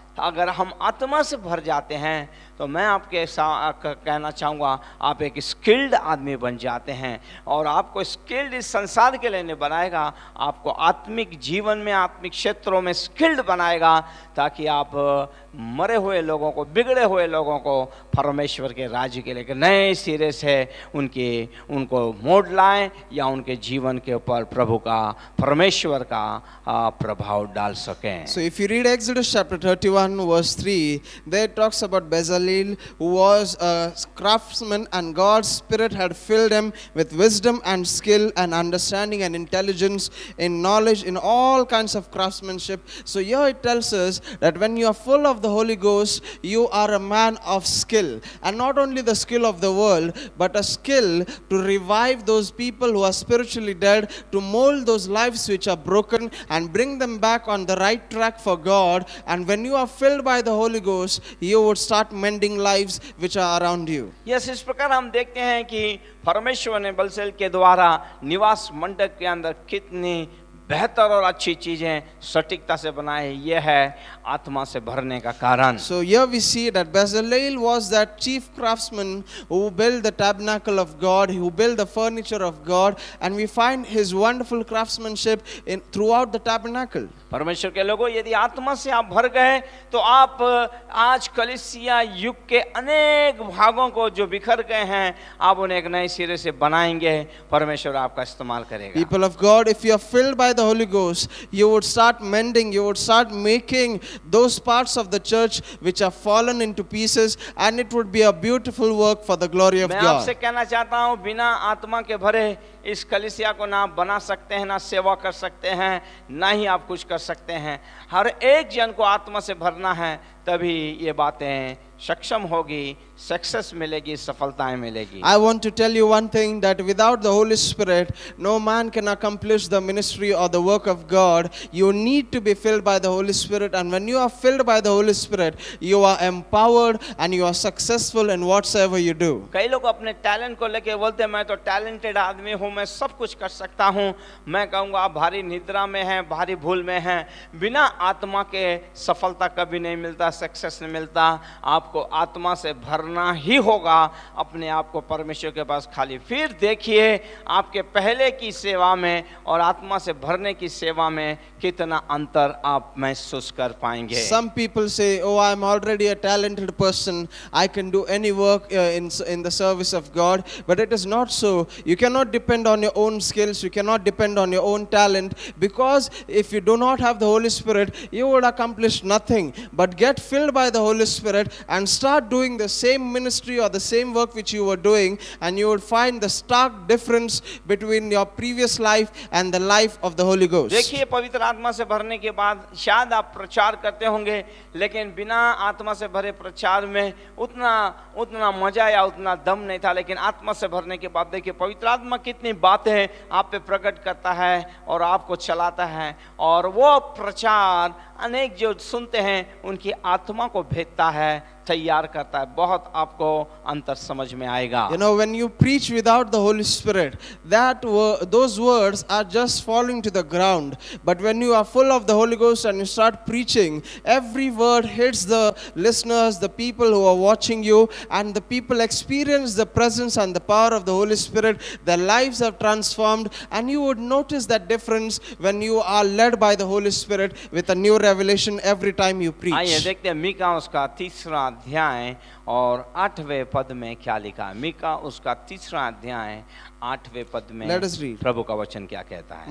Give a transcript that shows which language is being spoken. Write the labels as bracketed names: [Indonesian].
[Hindi] अगर हम आत्मा से भर जाते हैं तो मैं आपके कहना चाहूँगा आप एक स्किल्ड आदमी बन जाते हैं, और आपको स्किल्ड इस संसार के लिए नहीं बनाएगा, आपको आत्मिक जीवन में, आत्मिक क्षेत्रों में स्किल्ड बनाएगा, ताकि आप मरे हुए लोगों को, बिगड़े हुए लोगों को परमेश्वर के राज्य के लिए नए सिरे से उनको मोड़ लाएं, या उनके जीवन के ऊपर प्रभु का, परमेश्वर का प्रभाव डाल सकें। [English] So if you read Exodus chapter 31 verse 3, there it talks about Bezalel, who was a craftsman, and God's Spirit had filled him with wisdom and skill and understanding and intelligence in knowledge in all kinds of craftsmanship. So here it tells us that when you are full of the Holy Ghost, you are a man of skill, and not only the skill of the world, but a skill to revive those people who are spiritually dead, to mold those lives which are broken and bring them back on the right track for God. And when you are filled by the Holy Ghost, you would start mending lives which are around you. [Hindi] Yes, इस प्रकार हम देखते हैं कि परमेश्वर ने बलसेल के द्वारा निवास मंडप के अंदर कितनी बेहतर और अच्छी चीजें सटीकता से बनाए। यह है आत्मा से भरने का कारण। [English] So here we see that Bezalel was that chief craftsman who built the tabernacle of God, who built the furniture of God, and we find his wonderful craftsmanship throughout the tabernacle. [Hindi] परमेश्वर के लोगों, यदि आत्मा से आप भर गए तो आप आज कलीसिया युग के अनेक भागों को जो बिखर गए हैं, आप उन्हें एक नए सिरे से बनाएंगे। परमेश्वर आपका इस्तेमाल करेगा। [English] People of God, if you are filled by the Holy Ghost, you would start mending, you would start making those parts of the church which have fallen into pieces, and it would be a beautiful work for the glory of [Hindi] मैं [English] God. [Hindi] आपसे कहना चाहता हूँ, बिना आत्मा के भरे इस कलीसिया को ना बना सकते हैं, ना सेवा कर सकते हैं, ना ही आप कुछ कर सकते हैं। हर एक जन को आत्मा से भरना है, तभी ये बातें सक्षम होगी, सक्सेस मिलेगी, सफलताएं मिलेगी। [English] I want to tell you one thing, that without the Holy Spirit, no man can accomplish the ministry or the work of God. You need to be filled by the Holy Spirit, and when you are filled by the Holy Spirit, you are empowered and you are successful in whatsoever you do. [Hindi] कई लोग अपने talent को लेके बोलते हैं, मैं तो talented आदमी हूँ, मैं सब कुछ कर सकता हूँ। मैं कहूँगा आप भारी निद्रा में हैं, भारी भूल में हैं। बिना आत्मा के सफलता कभी नहीं मिलता, सक्सेस नहीं मिलता। आपको आत्मा से भरना ही होगा अपने आप को परमेश्वर के पास खाली। फिर देखिए आपके पहले की सेवा में और आत्मा से भरने की सेवा में कितना अंतर आप महसूस कर पाएंगे। [English] Some people say, oh, I am already a talented person, I can do any work in the service of God. But it is not so. You cannot depend on your own skills, you cannot depend on your own talent, because if you do not have the Holy Spirit, you would accomplish nothing. But get filled by the Holy Spirit and start doing the same ministry or the same work which you were doing, and you will find the stark difference between your previous life and the life of the Holy Ghost. [Hindi] देखिए, पवित्र आत्मा से भरने के बाद शायद आप प्रचार करते होंगे, लेकिन बिना आत्मा से भरे प्रचार में उतना मजा या उतना दम नहीं था। लेकिन आत्मा से भरने के बाद देखिए पवित्र आत्मा कितनी बातें आप पे प्रकट करता है और आपको चलाता है, और वो प्रचार अनेक जो सुनते हैं उनकी आत्मा को भेजता है, तैयार करता है। बहुत आपको अंतर समझ में आएगा। [English] You know, when you preach without the Holy Spirit, those words are just falling to the ground. But when you are full of the Holy Ghost and you start preaching, every word hits the listeners, the people who are watching you, and the people experience the presence and the power of the Holy Spirit. Their lives are transformed, and you would notice that difference when you are led by the Holy Spirit with a new revelation every time you preach. [Hindi] आइए देखते हैं मीका उसका 3रा अध्याय और 8वें पद में क्या लिखा है। मीका उसका 3रा अध्याय 8वें पद में [English] Let us read. [Hindi] प्रभु का वचन क्या कहता है।